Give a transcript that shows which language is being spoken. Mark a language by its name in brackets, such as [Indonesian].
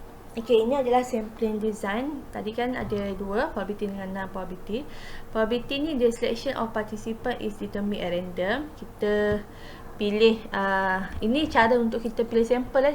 [Malay] Okay, ini adalah [English] sampling design. [Malay] Tadi kan ada dua, probability dengan non-probability. [English] Probability [Malay] ni, [English] the selection of participant is determined at random. [Malay] Kita pilih, ini cara untuk kita pilih sampel.